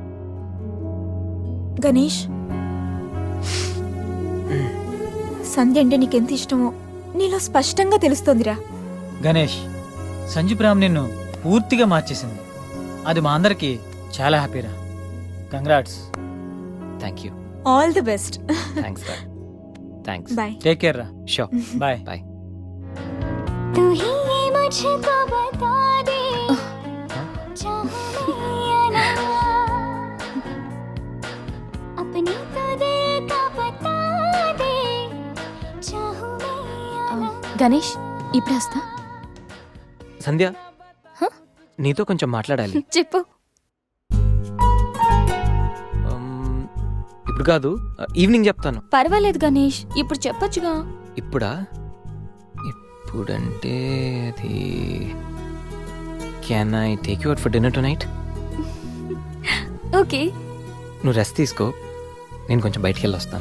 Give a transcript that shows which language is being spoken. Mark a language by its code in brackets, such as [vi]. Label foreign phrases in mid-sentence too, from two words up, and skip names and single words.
[te] గణేష్, సంధ్య అంటే నీకెంత ఇష్టమో నీలో స్పష్టంగా తెలుస్తోందిరా. గణేష్, సంజు ప్రేమ నిన్ను పూర్తిగా మార్చేసింది. అది మా అందరికి చాలా హ్యాపీరా. కంగ్రాట్స్. [en] thank you. all the best. [te] థ్యాంక్స్ రా. థ్యాంక్స్. బాయ్. [en] take care రా. షూర్. బాయ్. బాయ్. [hi] तू ही ये मुझको बता दे, चाहूं मैं या ना, अपनी तो दिल का बता दे, चाहूं मैं या ना. [te] గణేష్, ఇప్పుడు వస్తా. సంధ్య, నీతో కొంచెం మాట్లాడాలి. చెప్పు. ఇప్పుడు కాదు, ఈవినింగ్ చెప్తాను. పర్వాలేదు గణేష్, ఇప్పుడు చెప్పొచ్చుగా. ఇప్పుడా? ఇప్పుడంటే అది [en] can I take you out for dinner to night? [te] ఓకే. నువ్వు రెస్ట్ తీసుకో, నేను కొంచెం బయటికి వెళ్ళి వస్తాను.